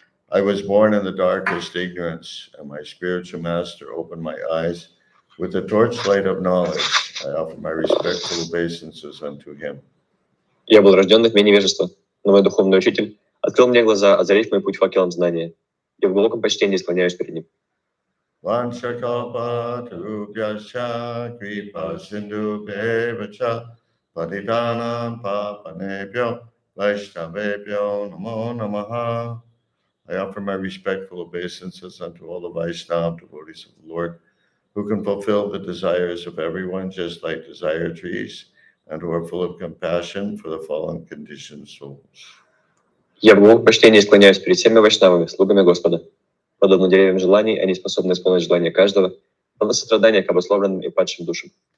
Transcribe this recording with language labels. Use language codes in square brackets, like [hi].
[en] I was born in the darkest ignorance, and my spiritual master opened my eyes with the torchlight of knowledge. I offer my respectful obeisances unto him. [ru] Я был рожден в тьме невежества, но мой духовный учитель открыл мне глаза, озарив мой путь факелом знания. Я в глубоком почтении склоняюсь перед ним. [sa] Vanchakalpatarubhyascha kripa sindhubheva patitanam papanebhyo vaishnavebhyo namo namaha. [en] I offer my respectful obeisances unto all the Vaishnava devotees of the Lord, who can fulfill the desires of everyone just like desire trees, and who are full of compassion for the fallen conditioned souls. [ru] Я в глубоком почтении склоняюсь перед всеми вайшнавами, слугами Господа. Подобно деревьям желаний, они способны исполнить желание каждого, полно сострадания к обусловленным и падшим душам.